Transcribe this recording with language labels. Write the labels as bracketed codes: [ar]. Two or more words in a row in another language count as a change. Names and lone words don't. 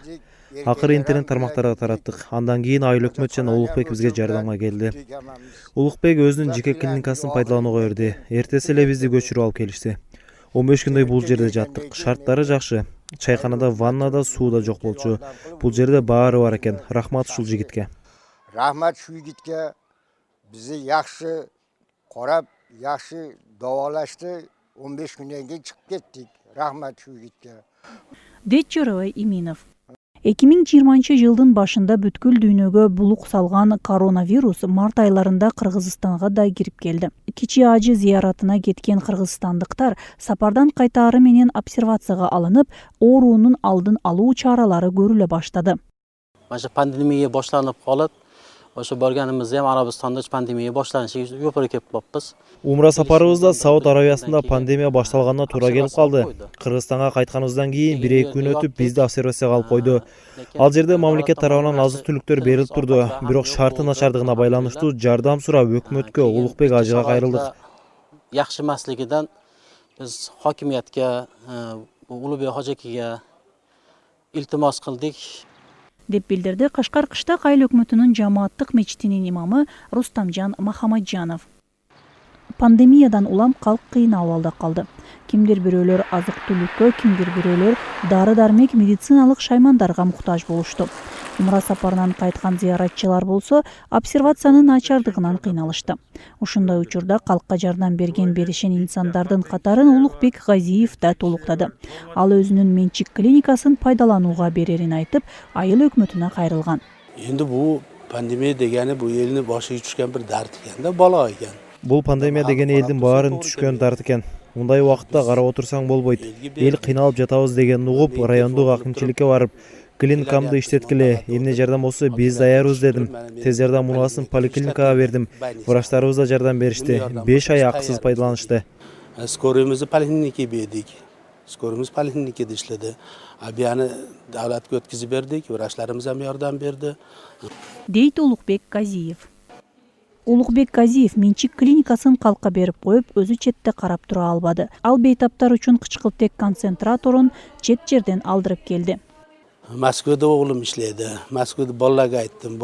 [ky] Акыры интернет тармактарга тараттык. Андан кийин Айыл өкмөт жана Улукбек бизге жардамга келди. Улукбек өзүнүн жеке клиникасын пайдаланууга берди. Эртеси эле бизди көчүрүп алып келишти. 15 күндөй бул жерде жаттык. Шарттары жакшы. Чайканада, ваннада суу да жок болчу. Бул жерде баары бар экен. Рахмат ушул жигитке. [uz] Rahmat şu yigitga bizi yaxshi qarab, yaxshi davolashdi. 15 kundan keyin chiqib ketdik. Rahmat şu yigitga. [ky] Дейт Журабай Эминов. 2020 жылдын башында бүткүл дүйнөгө булук салган коронавирус март айларында Кыргызстанга да кирип келди. Кичи ажы зыяратына кеткен кыргызстандыктар сапардан кайтаары менен обсервацияга алынып, оорунун алдын алуу чаралары көрүлө баштады. [uz] Mana pandemiya boshlanib qolib, o'sha borganimizda ham Arabistonda pandemiya boshlanishiga yo'para kelib qolibmiz. [ky] Умра сапарыбызда Сауд Арабиясында пандемия башталганына туура келип калды. Кыргызстанга кайтканыбыздан кийин 1-2 күн өтүп бизди обсервацияга алып койду. Ал жерде мамлекет тарабынан азык-түлүктөр берилип турду. Бирок шарты начардыгына байланыштуу жардам сурап өкмөткө Улукбек ажыга кайрылдык. [uz] Yaxshi emasligidan biz hokimiyatga, Ulug'bek hojakiga iltimos qildik. [ky] Деп билдирди Кашкар Кыштак айыл өкмөтүнүн жамааттык мечитинин имамы Рустамжан Махамаджанов. Пандемиядан улам калк кыйын абалда калды. Кимдир бирөөлөр азык-түлүккө, кимдир бирөөлөр дары-дармек, медициналык шаймандарга муктаж болушту. Умра сапарынан кайткан зыяратчылар болсо, обсервациянын начардыгынан кыйналышты. Ушундай учурда калкка жардам беришен инсандардын катарын Улукбек Газиев да толуктады. Ал өзүнүн менчик клиникасын пайдаланууга берерин айтып, айыл өкмөтүнө кайрылган. [uz] Endi bu pandemiya degani bu elni boshiga tushgan bir dard ekanda, balo ekan. [ky] Бул пандемия деген элдин баарын түшкөн дарт экен. Мындай убакытта карап отурсаң болбойт. Эл кыйналып жатабыз деген угуп, райондук акимчиликке барып, клиникамды иштеткиле, эмне жардам болсо биз даярбыз дедим. Тез жардам мураасын поликлиникага бердим. Врачтарыбыз да жардам беришти. 5 ай акысыз пайдаланышты. [uz] Skoroyimizni poliklinikaga berdik. Skoroyimiz poliklinikada ishladi. Abiyani davlatga o'tkazib berdik. Vrachlarimiz ham yordam berdi. [ky] Дейт Улукбек Газиев. Улукбек Газиев менчик клиникасын калкка берип коюп, өзү четте карап тура албады. Ал бейтаптар үчүн кычкылтек концентраторун чет жерден алдырып келди. [uz] Moskvada o'g'lim ishlaydi. Moskvada bolalarga aytdim.